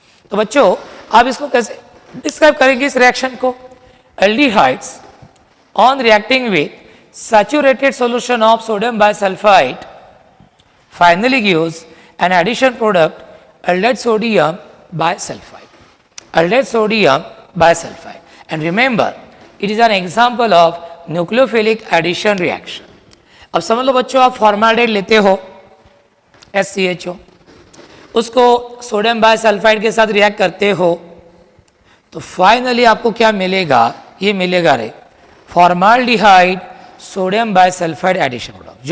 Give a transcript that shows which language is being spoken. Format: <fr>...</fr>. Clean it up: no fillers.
<hi>तो बच्चों आप इसको कैसे डिस्क्राइब करेंगे इस रिएक्शन को,</hi> <en>Aldehydes on reacting with saturated solution of sodium bisulphide finally gives an addition product aldehyde sodium bisulfide, aldehyde sodium bisulfide. And remember it is an example of nucleophilic addition reaction.</en> <hi>अब समझ लो बच्चों, आप फॉर्माल्डेहाइड लेते हो SCHO, उसको sodium bisulphide के साथ react करते हो तो फाइनली आपको क्या मिलेगा, ये मिलेगा रे formaldehyde sodium bisulphide addition product.</hi>